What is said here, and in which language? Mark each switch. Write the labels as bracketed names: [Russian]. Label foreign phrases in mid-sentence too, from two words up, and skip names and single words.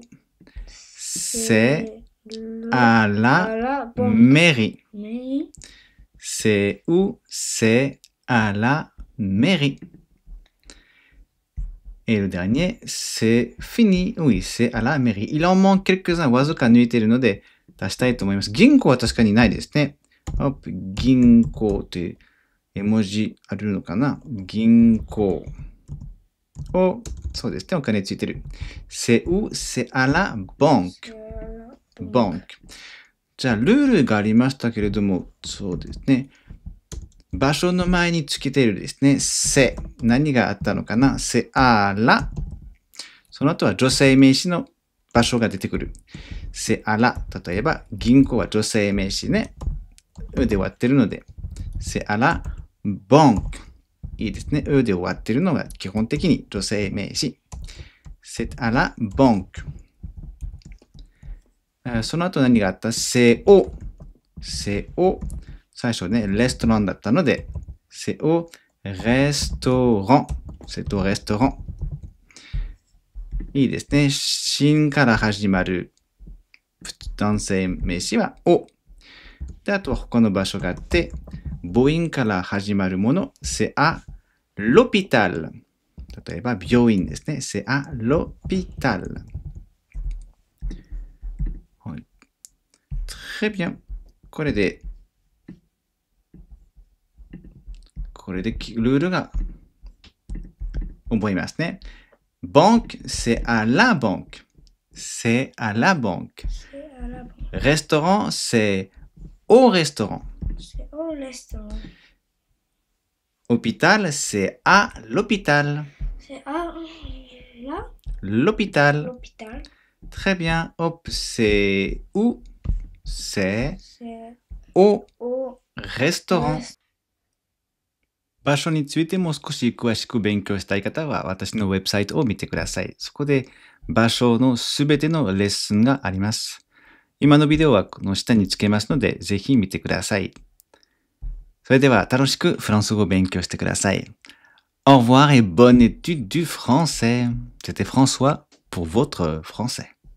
[French] C'est à la mairie. C'est où? C'est à la mairie. Et le dernier, c'est fini. Oui, c'est à la mairie. Il en manque quelques-uns. [Japanese] わずか抜いているので出したいと思います。銀行は確かにないですね。銀行という絵文字あるのかな？銀行。そうですね。お金ついてる。 [French] C'est où? C'est à la banque. banque. [Japanese] じゃあ、ルールがありましたけれども、そうですね。場所の前につけているですね。c'est。何があったのかな？ [French] c'est à la。 [Japanese] その後は女性名詞の場所が出てくる。 [French] c'est à la。 [Japanese] 例えば、銀行は女性名詞ね。で終わってるので、 [French] c'est à la banque。 [Japanese] いいですね。で終わってるのが基本的に女性名詞。 [French] c'est à la banque。 [Japanese] その後何があった？ [French] c'est au。 c'est au。 [Japanese] 最初ね、レストランだったので、 [French] c'est au restaurant。 c'est au restaurant。 [Japanese] いいですね。新から始まる男性名詞はau。で、あとは他の場所があって、母音から始まるもの、 [French] c'est à l'hôpital。 [Japanese] 例えば、病院ですね。 [French] c'est à l'hôpital。 [Japanese] はい。 [French] très bien。 [Japanese] これでルールが覚えますね。 [French] banque, c'est à la banque. C'est à la banque. Restaurant, c'est au restaurant. C'est au restaurant. Hôpital, c'est à l'hôpital. C'est à la L'hôpital. l'hôpital. Très bien. Hop, c'est où? C'est C'est au au restaurant. [Japanese] 場所についても少し詳しく勉強したい方は私のウェブサイトを見てください。そこで場所のすべてのレッスンがあります。今のビデオはこの下につけますのでぜひ見てください。それでは楽しくフランス語を勉強してください。 [French] Au revoir et bonne étude du français. C'était François pour votre français.